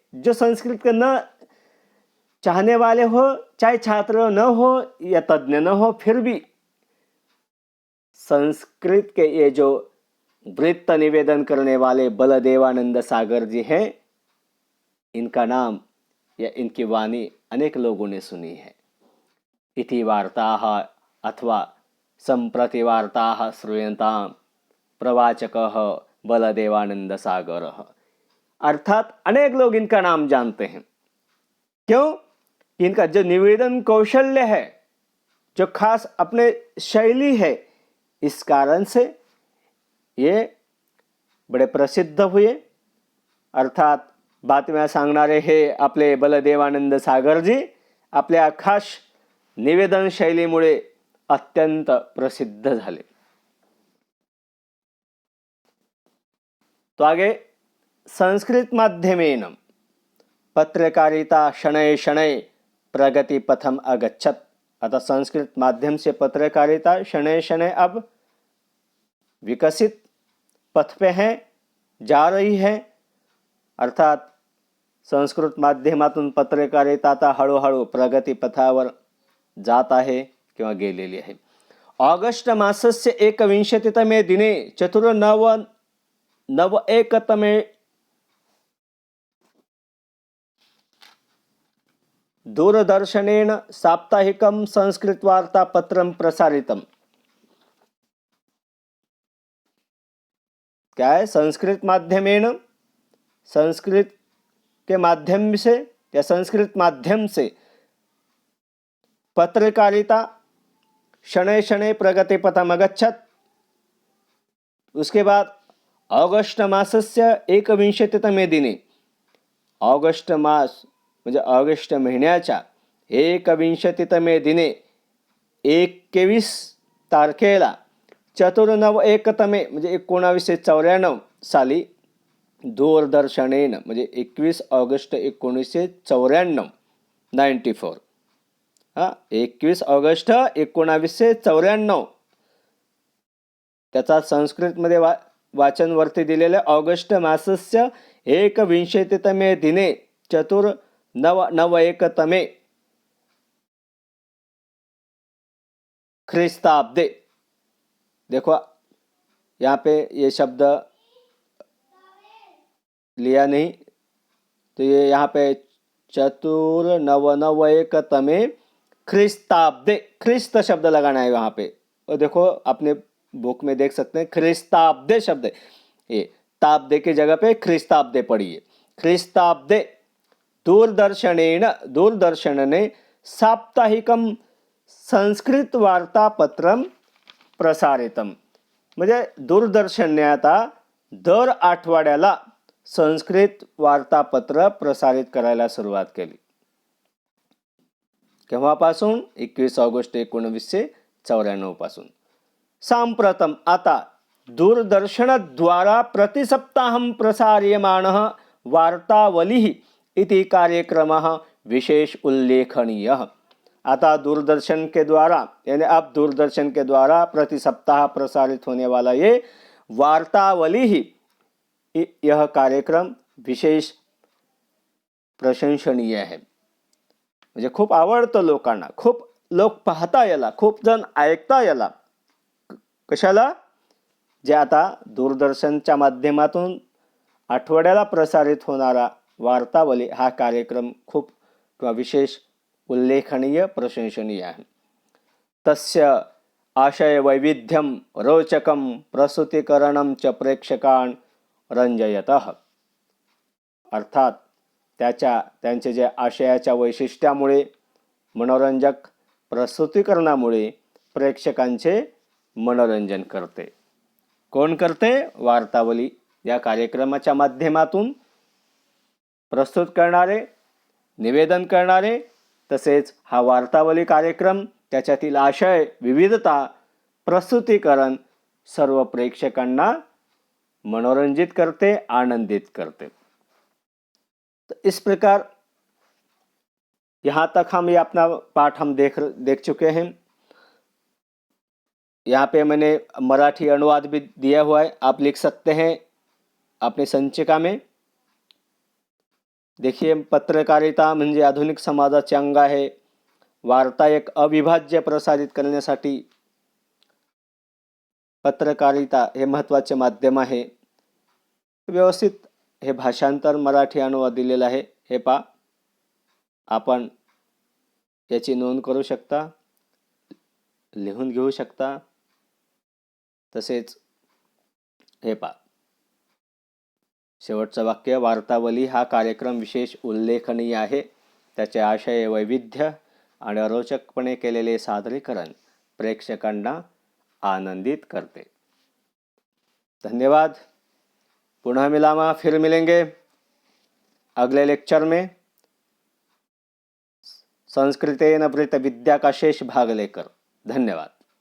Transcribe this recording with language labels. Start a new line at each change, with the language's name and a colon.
Hindi: जो संस्कृत के न चाहने वाले हो, चाहे छात्र न हो या तज्ञ न हो, फिर भी संस्कृत के ये जो वृत्त निवेदन करने वाले बलदेवानंद सागर जी हैं, इनका नाम या इनकी वाणी अनेक लोगों ने सुनी है.
Sanskrit: इति वार्ताः अथवा सम्प्रति वार्ताः श्रूयन्तां प्रवाचकः बलदेवानंद सागरः.
Hindi: अर्थात अनेक लोग इनका नाम जानते हैं. क्यों? इनका जो निवेदन कौशल्य है, जो खास अपने शैली है, इस कारण से ये बड़े प्रसिद्ध हुए.
Marathi: अर्थात बातम्या सांगणारे हे आपले बलदेवानंद सागर जी आपल्या खास निवेदन शैलीमुळे अत्यंत प्रसिद्ध झाले.
Hindi: तो आगे
Sanskrit: संस्कृत माध्यमेन पत्रकारिता शनैः शनैः प्रगति पथम अगच्छत.
Hindi: अतः संस्कृत माध्यम से पत्रकारिता शनैः शनैः अब विकसित पथ पे है, जा रही है.
Marathi: अर्थात संस्कृत माध्यमातून पत्रकारिता आता हळूहळू प्रगती पथावर जात आहे किंवा गेलेली आहे.
Sanskrit: ऑगस्ट मासस्य 21तमे दिने चतुर्नवएकतमे दूरदर्शनेन साप्ताहिकं संस्कृतवार्तापत्रं प्रसारितम्.
Hindi: क्या है?
Sanskrit: संस्कृत माध्यमेन,
Hindi: संस्कृत के माध्यम से
Sanskrit: या संस्कृत माध्यम से पत्रकारिता शनैः शनैः प्रगति पथम अगच्छत.
Marathi: उसके बाद
Sanskrit: ऑगस्ट मासस्य 21तमे दिने,
Marathi: ऑगस्ट मास म्हणजे ऑगस्ट महिन्याच्या 21तमे दिने 21 तारखेला
Sanskrit: चतुर्नवएकतमे
Marathi: म्हणजे 1994 साली
Sanskrit: दूरदर्शनेन
Marathi: म्हणजे 21 ऑगस्ट 1994 94 21 ऑगस्ट 1994 त्याचा संस्कृतमध्ये वाचनवरती दिलेले
Sanskrit: ऑगस्ट मासस्य 21तमे दिने चतुर्नवएकतमे ख्रीस्ताब्दे.
Hindi: देखो यहाँ पे ये शब्द लिया नहीं, तो ये यहाँ पे
Sanskrit: चतुर्नवएकतमे ख्रीस्ताब्दे,
Hindi: ख्रीस्त शब्द लगाना है वहाँ पे. और देखो अपने बुक में देख सकते हैं ख्रीस्ताब्दे शब्द है, ये ताब्दे की जगह पे ख्रीस्ताब्दे पढ़िए.
Sanskrit: ख्रीस्ताब्दे दूरदर्शन ने साप्ताहिकम संस्कृत वार्तापत्रम प्रसारितम.
Marathi: म्हणजे दूरदर्शनने आता दर आठवड्याला संस्कृत वार्तापत्र प्रसारित करायला सुरुवात केली. केव्हापासून? 21 ऑगस्ट 1994 पासून.
Sanskrit: सांप्रतम आता दूरदर्शनद्वारा प्रतिसप्ताहं प्रसार्यमाणः वार्तावलिः इति कार्यक्रमः विशेष उल्लेखनीयः.
Hindi: आता दूरदर्शन के द्वारा, यानी अब दूरदर्शन के द्वारा प्रति सप्ताह प्रसारित होने वाला ये वार्तावली ही, यह कार्यक्रम विशेष प्रशंसनीय है.
Marathi: म्हणजे खूप आवडतं लोकांना, खूप लोक पाहता याला, खूप जण ऐकता याला. कशाला? जे आता दूरदर्शनच्या माध्यमातून आठवड्याला प्रसारित होणारा वार्तावली हा कार्यक्रम खूप किंवा विशेष उल्लेखनीय प्रशंसनीय आहे.
Sanskrit: तस्य आशय वैविध्यम रोचकम प्रस्तुतीकरणम च प्रेक्षकान् रंजयतः.
Marathi: अर्थात त्यांचे जे आशयाच्या वैशिष्ट्यामुळे, मनोरंजक प्रस्तुतीकरणामुळे प्रेक्षकांचे मनोरंजन करते. कोण करते? वार्तावली या कार्यक्रमाच्या माध्यमातून प्रस्तुत करणारे, निवेदन करणारे, तसेच हा वार्तावली कार्यक्रम, त्याच्यातील आशय, विविधता, प्रस्तुतीकरण सर्व प्रेक्षकांना मनोरंजित करते, आनंदित करते.
Hindi: तो इस प्रकार यहाँ तक हम ये अपना पाठ हम देख चुके हैं. यहाँ पे मैंने मराठी अनुवाद भी दिया हुआ है, आप लिख सकते हैं अपनी संचिका में.
Marathi: देखिए, पत्रकारिता म्हणजे आधुनिक समाजाचे अंग आहे. वार्ता एक अविभाज्य प्रसारित करण्यासाठी पत्रकारिता हे महत्त्वाचे माध्यम आहे. व्यवस्थित हे भाषांतर मराठी अनुवाद दिलेला आहे. हे पहा, आपण याची नोंद करू शकता, लिहून घेऊ शकता. तसेच हे पहा, शेवटचं वाक्य, वार्तावली हा कार्यक्रम विशेष उल्लेखनीय आहे. त्याचे आशय, वैविध्य आणि रोचकपणे केलेले सादरीकरण प्रेक्षकांना आनंदित करते. धन्यवाद.
Sanskrit: पुनः मिलामा,
Hindi: फिर मिलेंगे अगले लेक्चर में संस्कृतेन वृत्त विद्या का शेष भाग लेकर. धन्यवाद.